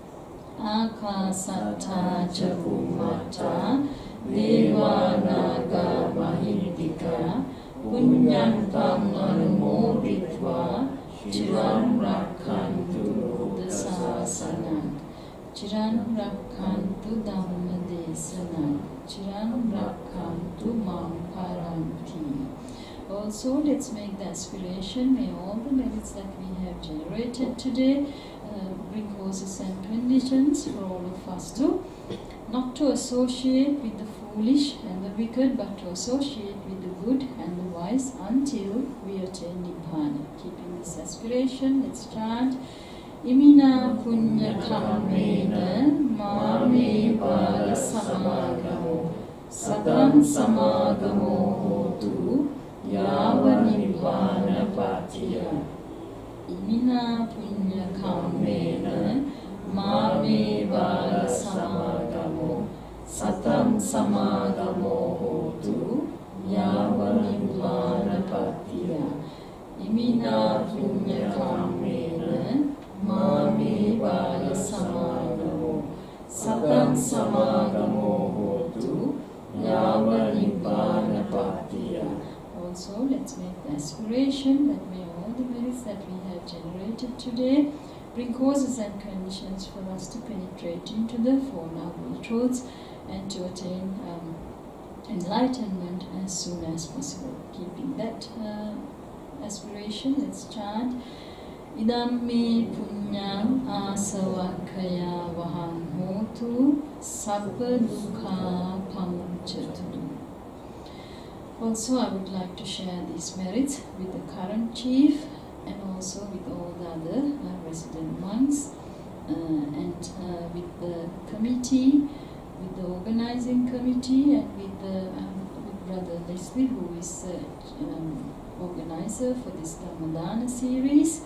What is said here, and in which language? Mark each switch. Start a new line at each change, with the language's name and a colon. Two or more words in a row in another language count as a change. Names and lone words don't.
Pali: Akasatta Chapumata Deva Naga Mahindika Punyantam Anumoditva Chiram Rakhantu Buddhasasanam Chiram Rakhantu Dhamma Desanam Chiram Rakhantu Mam Paranti.
English: Also, let's make the aspiration, may all the merits that we have generated today bring causes and conditions for all of us to not to associate with the foolish and the wicked, but to associate with the good and the wise arise until we attain Nibbana. Keeping this aspiration, let's chant.
Pali: Imina punya kammena mame bala samagamo satam samagamo hotu yava nibbana patiya. Imina punya kammena mame bala samagamo satam samagamo hotu yava nibbana patiya. Imina punya kammena mame bala samagamo satam samagamo hotu yava nibbana patiya.
English: Also, let's make the aspiration that may all the merits that we have generated today bring causes and conditions for us to penetrate into the Four Noble Truths and to attain enlightenment as soon as possible. Keeping that aspiration, let's chant.
Pali: Idam me punyam asavakkaya vaham hotu sabba dukkha pamuccatu.
English: Also, I would like to share these merits with the current chief and also with all the other resident monks and with the committee, with the organizing committee, and with Brother Leslie, who is the organizer for this Dhammadana series.